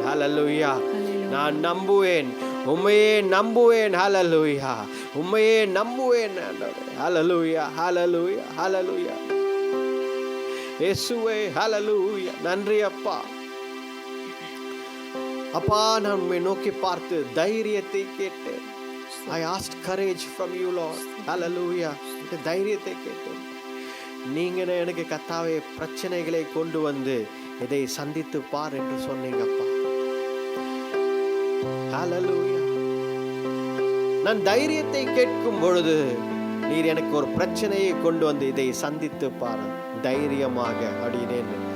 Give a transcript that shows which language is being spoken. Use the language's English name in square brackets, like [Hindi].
[Tamil] ஹalleluya. நான் நம்புவேன், உம்மையே நம்புவேன். ஹalleluya. உம்மையே நம்புவேன் ஆண்டவரே. ஹalleluya, ஹalleluya, ஹalleluya. இயேசுவே ஹalleluya. நன்றி அப்பா. அப்பா நான் உம்மை நோக்கி பார்த்து தைரியத்தை கேட்டேன். [English] I asked courage from you Lord. [Tamil] Hallelujah. தைரியத்தை கேட்டேன். நீங்க எனக்கு கர்த்தாவே பிரச்சனைகளை கொண்டு வந்து இதை சந்தித்து பார் என்று சொன்னீங்கப்பா. ஹalleluya. நான் தைரியத்தை கேட்கும் பொழுது நீர் எனக்கு ஒரு பிரச்சனையை கொண்டு வந்து இதை சந்தித்து பார் தைரியமாக அப்படினேன்.